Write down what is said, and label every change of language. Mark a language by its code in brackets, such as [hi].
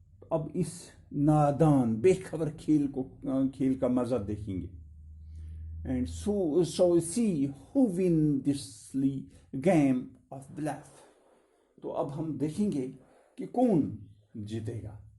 [ur] اب اس نادان بے خبر کھیل کا مزہ دیکھیں گے. [en] And so see who win this game of bluff. [ur] تو اب ہم دیکھیں گے کہ کون جیتے گا.